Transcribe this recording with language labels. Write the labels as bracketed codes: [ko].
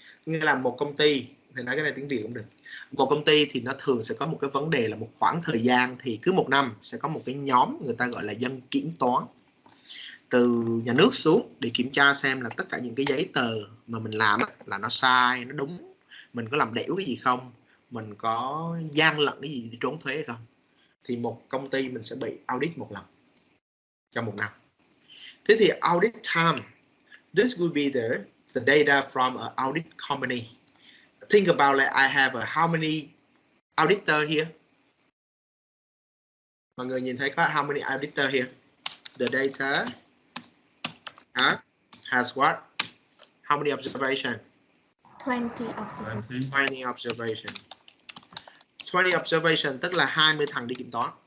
[vi] Nghĩa là một công ty, thì nói cái này tiếng Việt cũng được. Một công ty thì nó thường sẽ có một cái vấn đề là một khoảng thời gian, thì cứ một năm sẽ có một cái nhóm người ta gọi là dân kiểm toán từ nhà nước xuống để kiểm tra xem là tất cả những cái giấy tờ mà mình làm là nó sai, nó đúng, mình có làm đểu cái gì không, mình có gian lận cái gì để trốn thuế hay không. Thì một công ty mình sẽ bị audit một lần trong một năm. [en] Thế thì audit time, this will be the data from an audit company. Think about like I have how many auditor here? [vi] Mọi người nhìn thấy có how many auditor here? [en] The data has what? How many observation? 20 observation. 20 observation. [vi] 20 observation tức là 20 thằng đi kiểm toán.